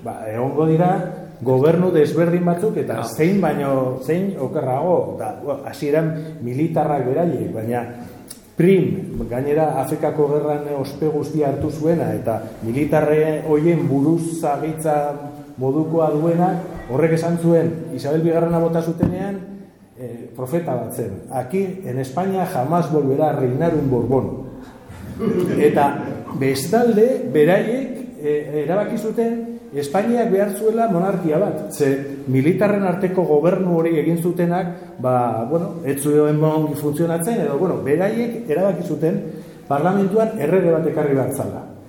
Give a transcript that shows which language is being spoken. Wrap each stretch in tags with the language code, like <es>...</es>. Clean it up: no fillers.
<eu>egongo dira, gobernu desberdin batzuk, eta zein okerrago, eta hasieran militarrak beraiek, baina Prim, gainera Afrikako gerran ospe guztia hartu zuena, eta militarre hoien buruzagitza modukoa duena, horrek esan zuen, Isabel Bigarrena bota zutenean, profeta bat zen.</eu> <es>Aquí, en España, jamás volverá a reinar un Borbón.</es> <eu>Eta bestalde, beraiek, erabaki zuten, Espainiak behar zuela monarkia bat. Ze militarren arteko gobernu hori egin zutenak, ez zuen bon funtzionatzen, edo, beraiek erabaki zuten parlamentuan errege bat ekarri behar zala.</eu>